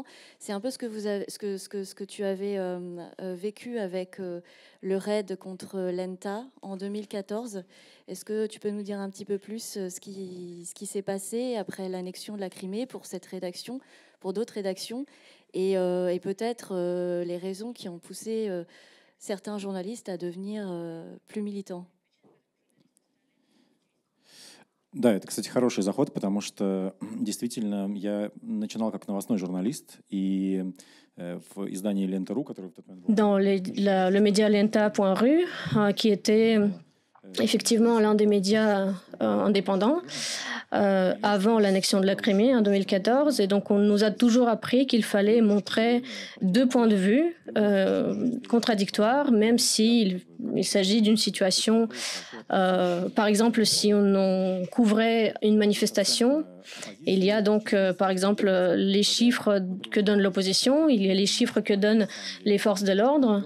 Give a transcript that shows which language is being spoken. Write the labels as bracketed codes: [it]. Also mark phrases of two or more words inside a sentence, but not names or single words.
[fr] C'est un peu ce que tu avais vécu avec le raid contre l'ENTA en 2014. Est-ce que tu peux nous dire un petit peu plus ce qui s'est passé après l'annexion de la Crimée pour cette rédaction, pour d'autres rédactions, et peut-être les raisons qui ont poussé certains journalistes à devenir plus militants? [ru] Да, это, кстати, хороший заход, потому что действительно я начинал как новостной журналист, и в издании «Лента.ру», которое в тот момент... [fr] Dans le média Lenta.ru, qui était effectivement l'un des médias indépendants avant l'annexion de la Crimée en 2014. Et donc, on nous a toujours appris qu'il fallait montrer deux points de vue contradictoires, même s'il s'agit d'une situation, par exemple, si on couvrait une manifestation, il y a donc, par exemple, les chiffres que donne l'opposition, il y a les chiffres que donnent les forces de l'ordre.